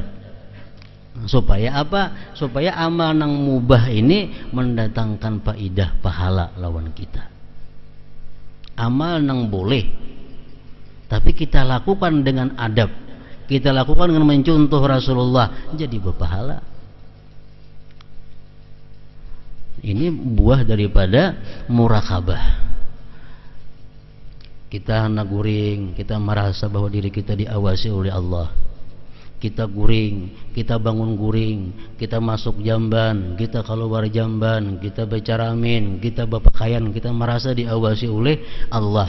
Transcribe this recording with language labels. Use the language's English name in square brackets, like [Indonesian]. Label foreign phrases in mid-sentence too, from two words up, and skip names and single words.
[Indonesian] Supaya apa? [Banjar] Supaya amal nang mubah ini mendatangkan faidah pahala lawan kita. [Indonesian] Amal nang boleh, tapi kita lakukan dengan adab, kita lakukan dengan mencontoh Rasulullah, jadi berpahala. Ini buah daripada muraqabah. [Banjar] Kita hendak guring, kita merasa bahwa diri kita diawasi oleh Allah. Kita guring, kita bangun guring, kita masuk jamban, kita keluar jamban, kita bicara amin, kita berpakaian, kita merasa diawasi oleh Allah.